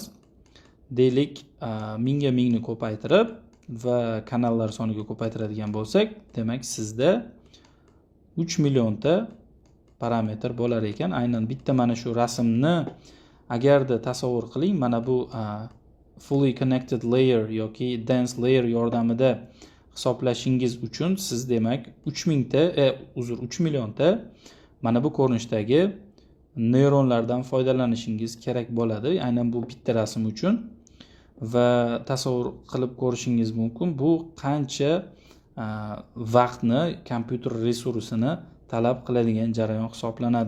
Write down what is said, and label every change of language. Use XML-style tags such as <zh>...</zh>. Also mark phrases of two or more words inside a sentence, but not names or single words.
<uz>Deylik 1000 ga 1000 ni ko'paytirib va kanallar soniga ko'paytiradigan bo'lsak, demak sizda 3 millionta parametr bo'lar ekan. Aynan bitta mana shu rasmni agarda tasavvur qiling, mana bu</uz> <en>fully connected layer</en> <uz>yoki</uz> <en>dense layer</en> <uz>yordamida hisoblashingiz uchun siz demak 3 millionta mana bu ko'rinishdagi neyronlardan foydalanishingiz kerak bo'ladi. Aynan bu bitta rasm uchun va tasavvur qilib ko'rishingiz mumkin, bu qancha vaqtni, kompyuter resursini talab qiladigan jarayon hisoblanadi.</uz>